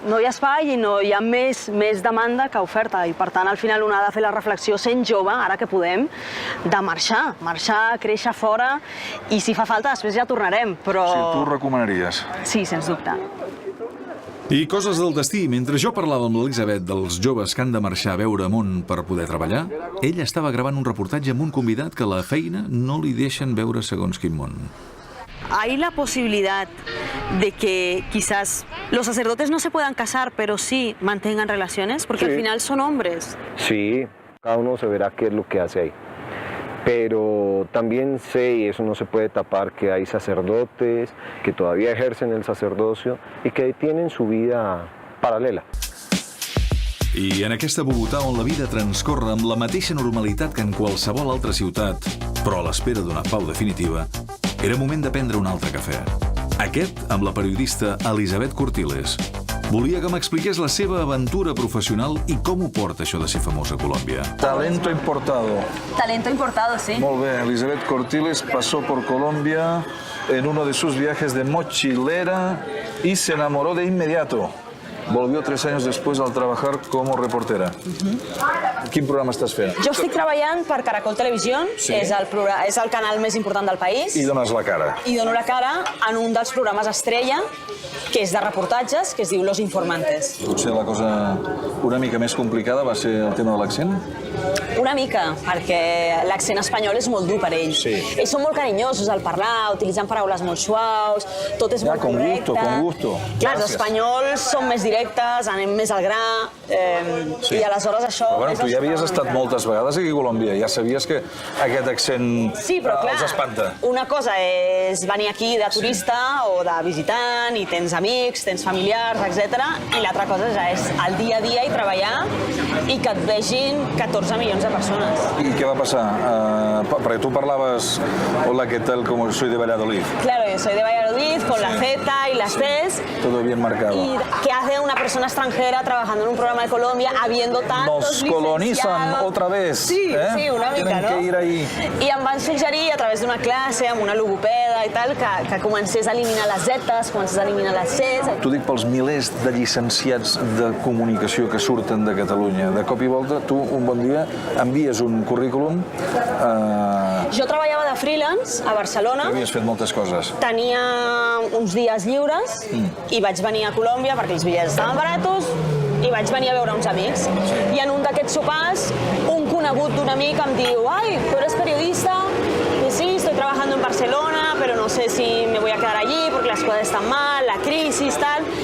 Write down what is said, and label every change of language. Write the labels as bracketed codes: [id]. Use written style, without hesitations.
[ca] No hi ha espai i no hi ha més demanda que oferta i per tant al final un ha de fer la reflexió sent jove, ara que podem, de marxar, créixer fora i si fa falta després ja tornarem, però... Sí, tu ho recomanaries? Sí, sens dubte. I coses del destí. Mentre jo parlava amb l'Elisabet dels joves que han de marxar a veure món per poder treballar, ella estava gravant un reportatge amb un convidat que a la feina no li deixen veure segons quin món. [es] Hay la posibilidad de que quizás los sacerdotes no se puedan casar, pero sí mantengan relaciones, porque al final son hombres. Sí, cada uno se verá qué es lo que hace ahí. Pero también sé, y eso no se puede tapar, que hay sacerdotes que todavía ejercen el sacerdocio y que tienen su vida paralela. [ca] I en aquesta Bogotà on la vida transcorre amb la mateixa normalitat que en qualsevol altra ciutat, però a l'espera d'una pau definitiva, era moment de prendre un altre cafè. Aquest amb la periodista Elisabet Cortiles. Volia que m'expliqués la seva aventura professional i com ho porta això de ser famós a Colòmbia. [es] Talento importado. Talento importado, sí. [ca] Molt bé, [es] Elisabet Cortiles pasó por Colombia en uno de sus viajes de mochilera y se enamoró de inmediato. Volvió 3 años después al trabajar como reportera. [ca] Quin programa estàs fent? Jo estic treballant per Caracol Televisió, és el canal més important del país. I dones la cara. I dono la cara en un dels programes estrella, que és de reportatges, que es diu Los Informantes. Potser la cosa una mica més complicada va ser el tema de l'accent? Una mica, perquè l'accent espanyol és molt dur per ells. Sí. Ells són molt carinyosos al parlar, utilitzen paraules molt suaus, tot és molt correcte. [es] Con gusto. [ca] Clar, els espanyols són més directes, anem més al gra, i aleshores això... Però bueno, tu ja havies estat moltes vegades aquí a Colòmbia, ja sabies que aquest accent els espanta. Una cosa és venir aquí de turista o de visitant i tens amics, tens familiars, etc. I l'altra cosa ja és el dia a dia i treballar i que et vegin 14 milions de persones. I què va passar? Perquè tu parlaves, [es] hola, ¿qué tal? Como soy de Valladolid. Claro, yo soy de Valladolid, con la Z y las T's. Todo bien marcado. ¿Y qué hace una persona extranjera trabajando en un programa de Colombia habiendo tantos Nos colonizan otra vez. [ca] Sí, sí, una mica, [es] Tienen no? que ir ahí. [ca] I em van suggerir a través d'una classe amb una logopeda i tal, que comencés a eliminar les zetes, comencés a eliminar les Cs. T'ho dic pels milers de llicenciats de comunicació que surten de Catalunya. De cop i volta, tu un bon dia envies un currículum... Jo treballava de freelance a Barcelona. Havies fet moltes coses. Tenia uns dies lliures i vaig venir a Colòmbia perquè els bitllets estaven baratos i vaig venir a veure uns amics. I en un d'aquests sopars, un conegut d'un amic em diu [es] «Ay, ¿tú eres periodista?» Y sí, estoy trabajando en Barcelona, pero no sé si me voy a quedar allí porque las cosas están mal, la crisis, tal.